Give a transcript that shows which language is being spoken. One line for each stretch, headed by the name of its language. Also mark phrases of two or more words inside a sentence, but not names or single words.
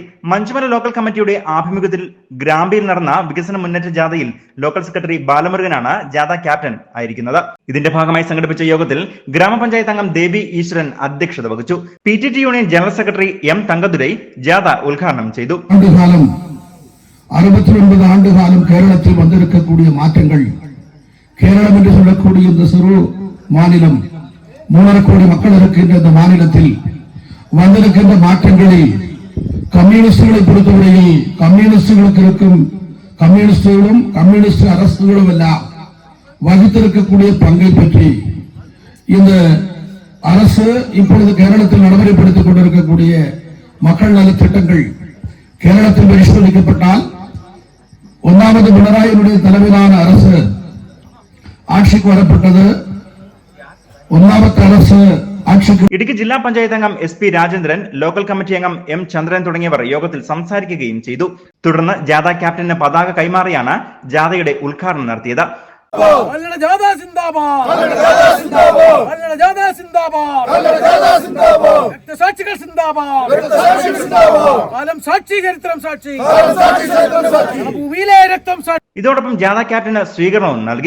Malayalam: മഞ്ചുമല ലോക്കൽ കമ്മിറ്റിയുടെ ആഭിമുഖ്യത്തിൽ ഗ്രാമ്പിയിൽ നടന്ന വികസന മുന്നേറ്റ ജാഥയിൽ ലോക്കൽ സെക്രട്ടറി ബാലമുരുകനാണ് ജാഥ ക്യാപ്റ്റൻ ആയിരിക്കുന്നത്. ഇതിന്റെ ഭാഗമായി സംഘടിപ്പിച്ച യോഗത്തിൽ ഗ്രാമപഞ്ചായത്ത് അംഗം ദേവി ഈശ്വരൻ അധ്യക്ഷത വഹിച്ചു. PTT യൂണിയൻ ജനറൽ സെക്രട്ടറി M തങ്കദുരൈ ജാഥ ഉദ്ഘാടനം ചെയ്തു.
Tamil: 69 ஆண்டுகாலம் கேரளத்தில் வந்திருக்கக்கூடிய மாற்றங்கள், கேரளம் என்று சொல்லக்கூடிய இந்த சிறு மாநிலம் 3.5 கோடி மக்கள் இருக்கின்ற இந்த மாநிலத்தில் வந்திருக்கின்ற மாற்றங்களில் கம்யூனிஸ்டுகளை பொறுத்தவரையில் கம்யூனிஸ்டுகளுக்கு இருக்கும் கம்யூனிஸ்டுகளும் கம்யூனிஸ்ட் அரசுகளும் எல்லாம் வகித்திருக்கக்கூடிய பங்கை பற்றி இந்த அரசு இப்பொழுது கேரளத்தில் நடைமுறைப்படுத்திக் கொண்டிருக்கக்கூடிய மக்கள் நல திட்டங்கள் கேரளத்தில் பரிசோதிக்கப்பட்டால் 1வது பினராயினுடைய தலைமையிலான அரசு ஆட்சிக்கு வரப்பட்டது. 1ാമത്തെ அரசு
Malayalam: ഇടുക്കി ജില്ലാ പഞ്ചായത്ത് അംഗം SP രാജേന്ദ്രൻ, ലോക്കൽ കമ്മിറ്റി അംഗം M ചന്ദ്രൻ തുടങ്ങിയവർ യോഗത്തിൽ സംസാരിക്കുകയും ചെയ്തു. തുടർന്ന് ജാഥ ക്യാപ്റ്റന് പതാക കൈമാറിയാണ് ജാഥയുടെ ഉദ്ഘാടനം നടത്തിയത്. ഇതോടൊപ്പം ജാഥ ക്യാപ്റ്റന് സ്വീകരണവും നൽകി.